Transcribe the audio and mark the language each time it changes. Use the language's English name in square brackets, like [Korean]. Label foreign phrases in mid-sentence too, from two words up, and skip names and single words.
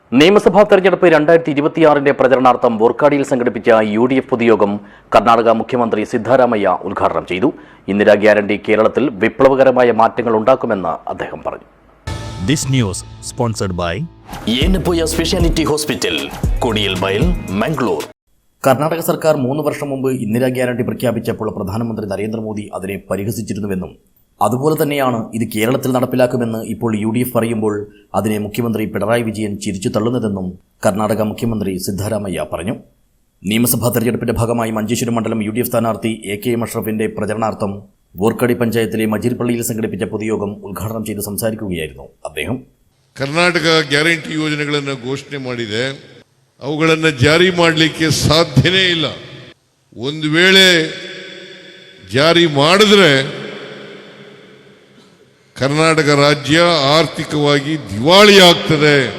[Malayalam] നിയമസഭാ തെരഞ്ഞെടുപ്പ് 2026 പ്രചരണാർത്ഥം വോർക്കാടിയിൽ സംഘടിപ്പിച്ച UDF പൊതുയോഗം കർണാടക മുഖ്യമന്ത്രി സിദ്ധരാമയ്യ ഉദ്ഘാടനം ചെയ്തു. ഇന്ദിരാ ഗ്യാരണ്ടി കേരളത്തിൽ വിപ്ലവകരമായ മാറ്റങ്ങൾ ഉണ്ടാക്കുമെന്ന് അദ്ദേഹം പറഞ്ഞു. [English] This news sponsored by Yenappoya Speciality Hospital, Kodiyalbayal, Mangalore. [Malayalam] കർണാടക സർക്കാർ 3 വർഷം മുമ്പ് ഇന്ദിരാ ഗ്യാരണ്ടി പ്രഖ്യാപിച്ചപ്പോൾ പ്രധാനമന്ത്രി നരേന്ദ്രമോദി അതിനെ പരിഹസിച്ചിരുന്നുവെന്നും അതുപോലെ തന്നെയാണ് ഇത് കേരളത്തിൽ നടപ്പിലാക്കുമെന്ന് ഇപ്പോൾ UDF പറയുമ്പോൾ അതിനെ മുഖ്യമന്ത്രി പിണറായി വിജയൻ ചിരിച്ചു തള്ളുന്നതെന്നും കർണാടക മുഖ്യമന്ത്രി സിദ്ധരാമയ്യ പറഞ്ഞു. നിയമസഭാ തെരഞ്ഞെടുപ്പിന്റെ ഭാഗമായി മഞ്ചേശ്വരം മണ്ഡലം UDF സ്ഥാനാർത്ഥി AK അഷ്റഫിന്റെ പ്രചരണാർത്ഥം വോർക്കാടി പഞ്ചായത്തിലെ മജീർപള്ളിയിൽ സംഘടിപ്പിച്ച പൊതുയോഗം ഉദ്ഘാടനം ചെയ്ത് സംസാരിക്കുകയായിരുന്നു അദ്ദേഹം. [Kannada] ಕರ್ನಾಟಕ ಗ್ಯಾರಂಟಿ ಯೋಜನೆಗಳನ್ನು ಘೋಷಣೆ ಮಾಡಿದೆ. ಅವುಗಳನ್ನು ಜಾರಿ ಮಾಡಲಿಕ್ಕೆ ಸಾಧ್ಯನೇ ಇಲ್ಲ. ಒಂದು ವೇಳೆ ಜಾರಿ ಮಾಡಿದ್ರೆ ಕರ್ನಾಟಕ ರಾಜ್ಯ ಆರ್ಥಿಕವಾಗಿ ದಿವಾಳಿಯಾಗ್ತದೆ.